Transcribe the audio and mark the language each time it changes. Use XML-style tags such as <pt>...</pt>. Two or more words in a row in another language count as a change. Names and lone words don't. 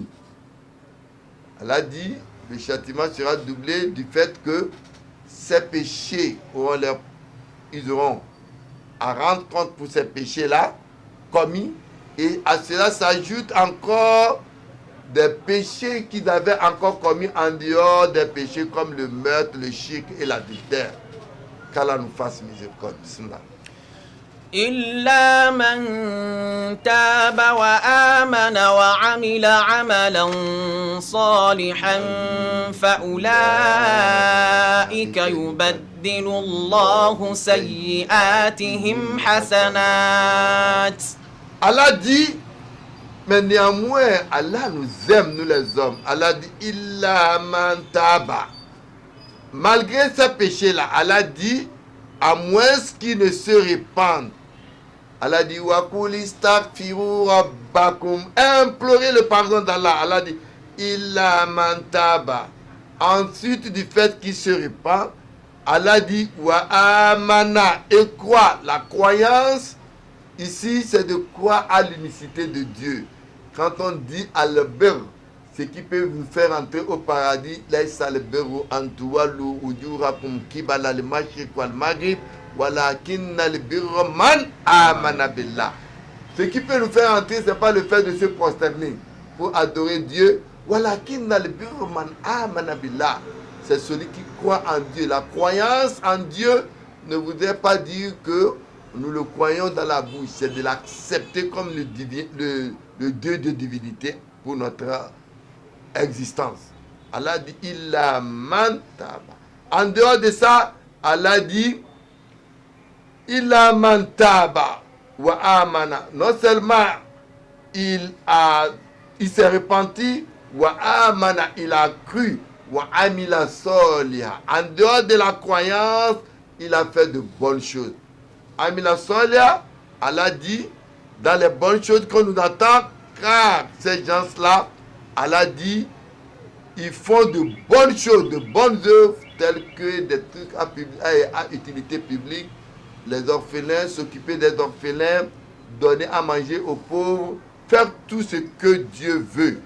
<fr>Allah dit, le châtiment sera doublé du fait que ces péchés ils auront à rendre compte pour ces péchés-là commis, et à cela s'ajoute encore des péchés qu'ils avaient encore commis en dehors des péchés comme le meurtre, le shirk et l'adultère. Qu'Allah nous fasse miséricorde. Bismillah.</fr> <ar>إلا من تاب وآمن وعمل عملا صالحا فأولئك يبدل الله سيئاتهم حسنات.</ar> <fr>Allah dit, mais néanmoins, Allah nous aime, nous les hommes. Allah dit,</fr> <ar>إلا من تاب.</ar> <fr>Malgré ces péchés-là, Allah dit, à moins qu'ils ne se répandent. Allah dit,</fr> <ar>وقل استغفروا ربكم.</ar> <fr>Implorez le pardon d'Allah. Allah dit,</fr> <ar>إلا من تاب.</ar> <fr>Ensuite du fait qu'il se répand, Allah dit,</fr> <ar>وآمن.</ar> <fr>Et croit. La croyance, ici, c'est de croire à l'unicité de Dieu. Quand on dit al-birr, ce qui peut vous faire entrer au paradis,</fr> <ar>ليس البر أن تولوا وجوهكم قبل المشرق والمغرب ولكن البر من آمن بالله.</ar> <fr>Ce qui peut nous faire entrer, ce n'est pas le fait de se prosterner pour adorer Dieu.</fr> <ar>ولكن البر من آمن بالله.</ar> <fr>C'est celui qui croit en Dieu. La croyance en Dieu ne voudrait pas dire que nous le croyons dans la bouche, c'est de l'accepter comme le Dieu de divinité pour notre existence. Allah dit,</fr> <ar>إلا من تاب.</ar> <fr>En dehors de ça, Allah dit,</fr> <ar>إلا من تاب وآمن.</ar> <fr>Non seulement il s'est repenti,</fr> <ar>وآمن,</ar> <fr>il a cru,</fr> <ar>وعمل صالحا.</ar> <fr>En dehors de la croyance, il a fait de bonnes choses.</fr> <ar>عمل صالحا,</ar> <fr>Allah dit, dans les bonnes choses qu'on nous attend, car ces gens-là, Allah dit, ils font de bonnes choses, de bonnes œuvres, telles que des trucs à utilité publique, les orphelins, s'occuper des orphelins, donner à manger aux pauvres, faire tout ce que Dieu veut.</fr>